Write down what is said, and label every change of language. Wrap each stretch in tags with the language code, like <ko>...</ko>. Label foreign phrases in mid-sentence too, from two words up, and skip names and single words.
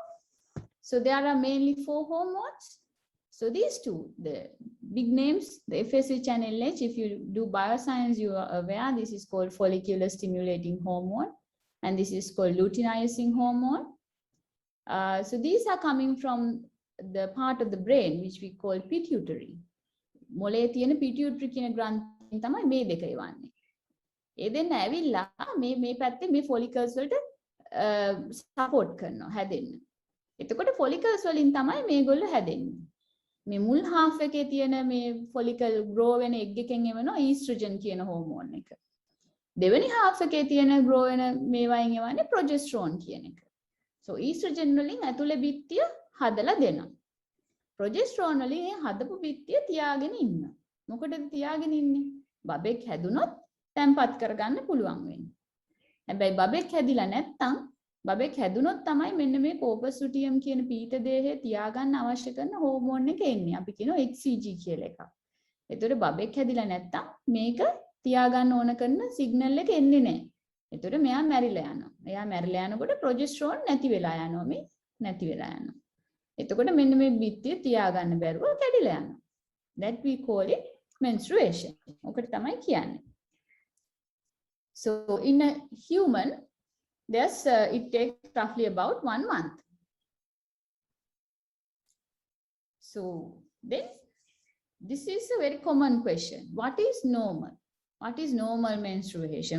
<en>So there are mainly 4 hormones. So these two, the big names, the FSH and LH, if you do bioscience, you are aware this is called follicular stimulating hormone, and this is called luteinizing hormone. So these are coming from the part of the brain which we call pituitary.</en> <si>මොලේ තියෙන pituitary කියන ග්‍රන්ථියෙන් තමයි මේ දෙක එවන්නේ. ඒ දෙන්න ඇවිල්ලා මේ පැත්තේ මේ follicles වලට support කරනවා හැදෙන්න. එතකොට follicles වලින් තමයි මේගොල්ලෝ හැදෙන්නේ. මේ මුල් half එකේ තියෙන මේ</si> <en>follicle grow</en> <si>වෙන egg එකෙන් එවනවා estrogen කියන hormone එක. දෙවෙනි half එකේ තියෙන grow වෙන මේවායින් එවන්නේ progesterone කියන එක.</si> <en>So estrogen</en> <si>වලින් ඇතුලේ බිත්තිය හදලා දෙනවා. progesterone වලින් ඒ හදපු බිත්තිය තියාගෙන ඉන්නවා. මොකටද තියාගෙන ඉන්නේ? බබෙක් හැදුනොත් තැම්පත් කරගන්න පුළුවන් වෙන්නේ. හැබැයි බබෙක් හැදිලා නැත්තම් බබෙක් හැදුනොත් තමයි මෙන්න මේ corpus luteum කියන පීත දේහය තියාගන්න අවශ්‍ය කරන හෝමෝන් එක එන්නේ. අපි කියනවා HCG කියලා එකක්. ඒතකොට බබෙක් හැදිලා නැත්තම් මේක තියාගන්න ඕන කරන සිග්නල් එක එන්නේ නැහැ. ඒතකොට මෙයා මැරිලා යනවා. එයා මැරිලා යනකොට ප්‍රොජෙස්ටරෝන් නැති වෙලා යනවා මේ නැති වෙලා යනවා. එතකොට මෙන්න මේ බිත්තිය තියාගන්න බැරුව කැඩිලා යනවා.</si> <en>That we call it menstruation.</en> <si>ඔකට තමයි කියන්නේ.</si> <en>So in a human, there's it takes roughly about 1 month. So then this is a very common question. What is normal? What is normal menstruation?</en>